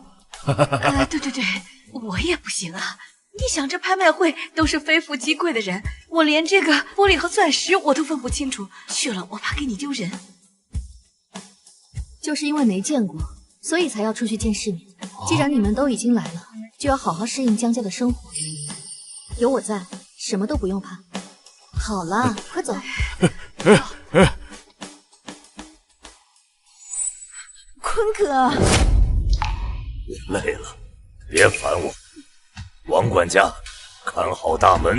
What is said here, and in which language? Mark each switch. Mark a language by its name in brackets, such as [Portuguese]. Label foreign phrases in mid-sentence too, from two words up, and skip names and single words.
[Chinese] 對，我也不行啊。你想這拍賣會都是非富即貴的人，我連這個玻璃和鑽石我都分不清楚，去了我怕給你丟人。就是因為沒見過，所以才要出去見世面。既然你們都已經來了，就要好好適應江家的生活。有我在，什麼都不用怕。好了，快走。坤哥，累了，別煩我。王管家，看好大門。